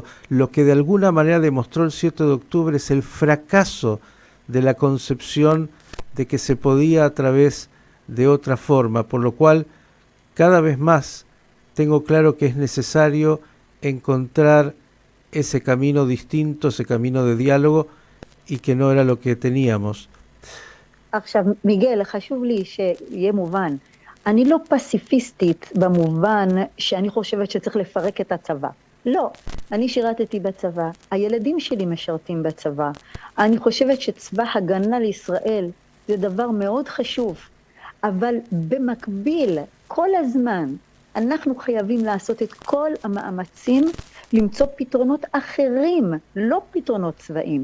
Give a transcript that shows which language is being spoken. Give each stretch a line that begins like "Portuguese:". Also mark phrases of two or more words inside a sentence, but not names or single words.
Spanish: Lo que de alguna manera demostró el 7 de octubre es el fracaso de la concepción de que se podía a través de otra forma, por lo cual cada vez más tengo claro que es necesario encontrar ese camino distinto, ese camino de diálogo, y que no era lo que teníamos.
Hebrew: עכשיו, מיגל, חשוב לי שיהיה מובן. אני לא פסיפיסטית במובן שאני חושבת שצריך לפרק את הצבא. לא, אני שירתתי בצבא, הילדים שלי משרתים בצבא. אני חושבת שצבא הגנה לישראל זה דבר מאוד חשוב, אבל במקביל, כל הזמן, אנחנו חייבים לעשות את כל המאמצים למצוא פתרונות אחרים, לא פתרונות צבאיים.